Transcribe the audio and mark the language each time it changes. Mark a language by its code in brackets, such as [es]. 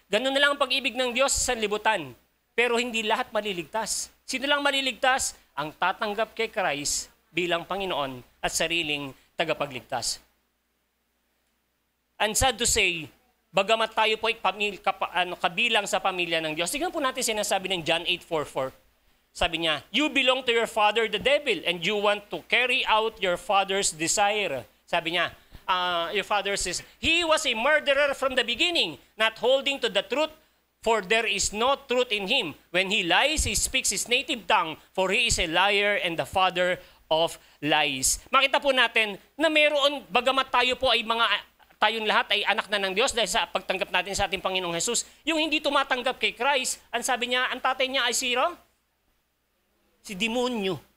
[tl] Ganun na lang ang pag-ibig ng Diyos sa sanlibutan. Pero hindi lahat maliligtas. Sino lang maliligtas? Ang tatanggap kay Christ bilang Panginoon at sariling tagapagligtas. [en] And sad to say, [tl] bagamat tayo po ay kabilang sa pamilya ng Diyos. Tignan po natin sinasabi ng John 8:44. Sabi niya, [en] you belong to your father the devil and you want to carry out your father's desire. [tl] Sabi niya, [en] your father says, he was a murderer from the beginning, not holding to the truth, for there is no truth in him. When he lies, he speaks his native tongue, for he is a liar and the father of lies. [tl] Makita po natin na meron, bagamat tayo po ay tayong lahat ay anak na ng Diyos dahil sa pagtanggap natin sa ating Panginoong Jesus. Yung hindi tumatanggap kay [en] Christ, [tl] ang sabi niya, ang tatay niya ay sino? Si demonyo.